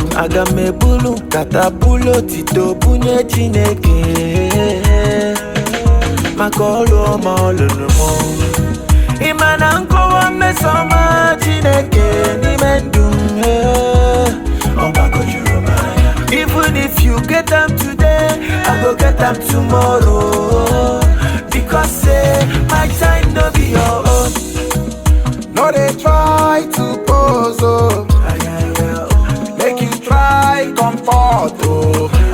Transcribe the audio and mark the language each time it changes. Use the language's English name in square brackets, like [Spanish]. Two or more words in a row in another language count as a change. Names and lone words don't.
[Igbo] Aga m ebulu nkata bulu otito bunye Chineke. Maka ọlụ ọma ọ lụrụ m. Ị ma na nkọwa mmeso ọma Chineke n'ime ndụ m, eh. Ọ gbagojuru m anya. [Nigerian Pidgin] Even if you get am today, I go get am tomorrow. Because say my time no be your own. No dey try to pose, oh. Make you try comfort, oh.